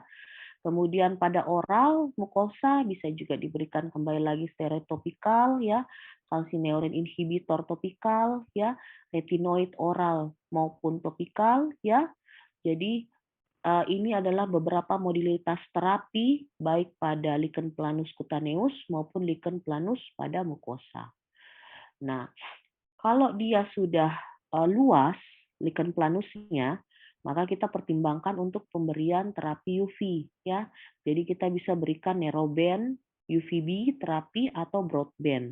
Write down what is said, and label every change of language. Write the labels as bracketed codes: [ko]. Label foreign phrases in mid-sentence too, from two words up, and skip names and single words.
[id] Kemudian pada oral mukosa bisa juga diberikan kembali lagi steroid topikal ya, [en] calcineurin inhibitor [id] topikal ya, retinoid oral maupun topikal ya. Jadi ini adalah beberapa modalitas terapi baik pada [en] lichen planus cutaneous [id] maupun [en] lichen planus [id] pada mukosa. Nah, kalau dia sudah luas lichen planusnya, maka kita pertimbangkan untuk pemberian terapi UV ya. Jadi kita bisa berikan [en] narrowband UVB [id] terapi atau broadband.